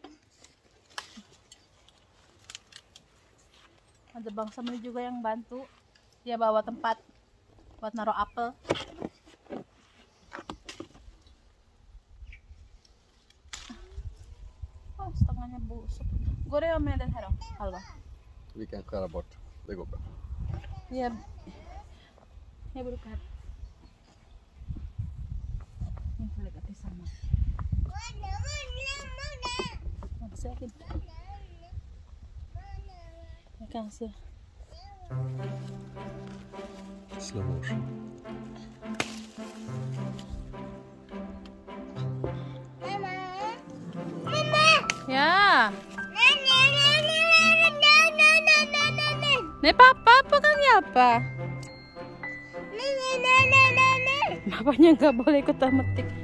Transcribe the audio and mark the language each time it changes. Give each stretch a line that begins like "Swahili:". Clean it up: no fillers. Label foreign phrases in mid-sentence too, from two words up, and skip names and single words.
Indonesian: Ada Bang Sabeni juga yang bantu. Dia bawa tempat buat naruh apel. Setengahnya busuk.
Swedish: Går det med den här då? Halva? Vi kan skära bort. Det går bra. Ja. Jag brukar inte lägga tillsammans. Säkert. Jag kanske.
English: Slow motion.
Indonesian: Ya. Nih papa kan ya apa? Papanya nggak boleh ikutan metik.